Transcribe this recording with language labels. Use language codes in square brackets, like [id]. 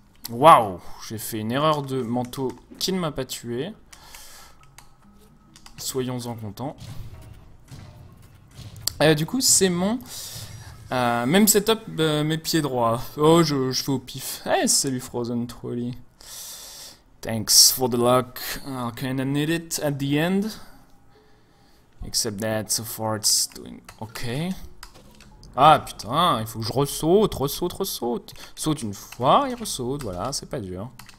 [fr] Waouh, j'ai fait une erreur de manteau qui ne m'a pas tué. Soyons-en contents. Du coup, c'est mon... même setup, mes pieds droits. Oh, je fais au pif. Eh, salut Frozen Trolley. [en] Thanks for the luck. I'll kinda need it at the end. Except that so far it's doing okay. [fr] Ah putain, il faut que je ressaute. Saute une fois et ressaute, voilà, c'est pas dur.